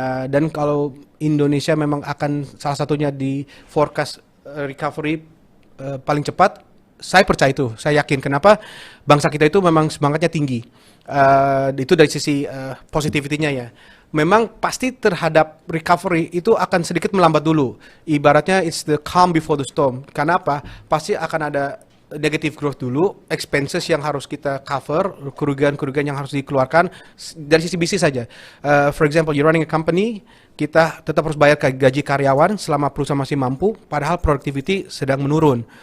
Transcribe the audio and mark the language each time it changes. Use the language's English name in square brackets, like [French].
[Indonesian] Dan kalau Indonesia memang akan salah satunya di [English] forecast recovery [Indonesian] paling cepat, saya percaya itu, saya yakin. Kenapa? Bangsa kita itu memang semangatnya tinggi. Itu dari sisi positivity-nya ya. Memang pasti terhadap recovery itu akan sedikit melambat dulu. Ibaratnya [English] it's the calm before the storm. [Indonesian] Karena apa? Pasti akan ada [English] negative growth [Indonesian] dulu, expenses yang harus kita cover, kerugian-kerugian yang harus dikeluarkan dari sisi bisnis saja. [English] For example, you're running a company, [Indonesian] kita tetap harus bayar gaji karyawan selama perusahaan masih mampu, padahal productivity sedang menurun.